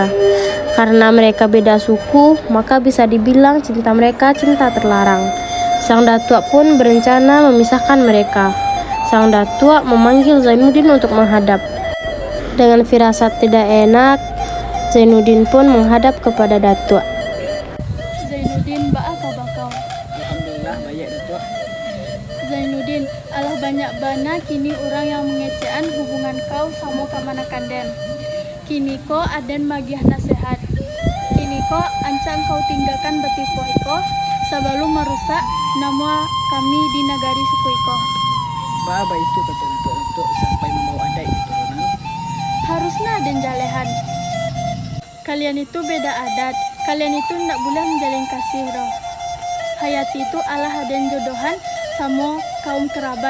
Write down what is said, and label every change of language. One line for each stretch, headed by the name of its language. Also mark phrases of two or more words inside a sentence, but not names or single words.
Indonesian: Karena mereka beda suku, maka bisa dibilang cinta mereka cinta terlarang. Sang datuk pun berencana memisahkan mereka. Sang datuk memanggil Zainuddin untuk menghadap. Dengan firasat tidak enak, Zainuddin pun menghadap kepada datuk.
Minangkabau: Zainuddin, ba'a kabar kau?
Indonesian: Alhamdulillah baik Datuk.
Minangkabau: Zainuddin, alah banyak bana kini orang yang mengecehan hubungan kau sama kamanakan den. Kini ko aden magiah nasihat. Kini ko ancang kau tinggalkan Batipuh iko sebelum merusak nama kami di negari suku iko.
Indonesian: Apa itu kata Datuk sampai membawa adat keturunan?
Minangkabau: Harusnya aden jalehan.
Indonesian: Kalian itu beda adat. Kalian itu tidak boleh menjalin kasih roh. Hayati itu
Minangkabau: alah aden jodohan
Indonesian: sama kaum kerabat.